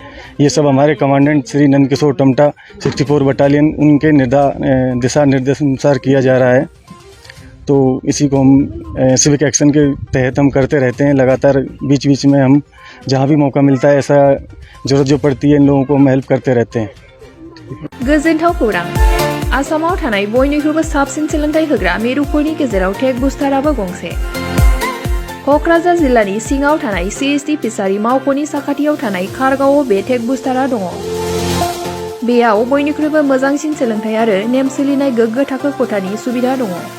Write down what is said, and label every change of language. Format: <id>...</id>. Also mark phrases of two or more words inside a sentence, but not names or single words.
<hi>ये सब हमारे कमांडेंट श्री नंद किशोर टमटा 64 बटालियन उनके दिशा निर्देशानुसार किया जा रहा है। तो इसी को हम सिविक एक्शन के तहत हम करते रहते हैं। लगातार बीच बीच में हम जहाँ भी मौका मिलता है, ऐसा ज़रूरत जो पड़ती है, इन लोगों को हम हेल्प करते रहते हैं।</hi> <brx>गोजोनथाव खौरां। आसामाव थानाय बयनिख्रुइबो साबसिन सोलोंथाइ होग्रा मिरुफोरनि गेजेराव टेक बुस्टाराबो गंसे। क'क्राझार जिल्लानि सिङाव थानाय CSD फिसारि मावख'नि साखाथियाव थानाय खारगावआव बे टेक बुस्टारा दङ। बेयाव बयनिख्रुइबो मोजांसिन सोलोंथाइ आरो नेम सोलिनाय गोग्गो थाखो खथानि सुबिदा दङ।</brx>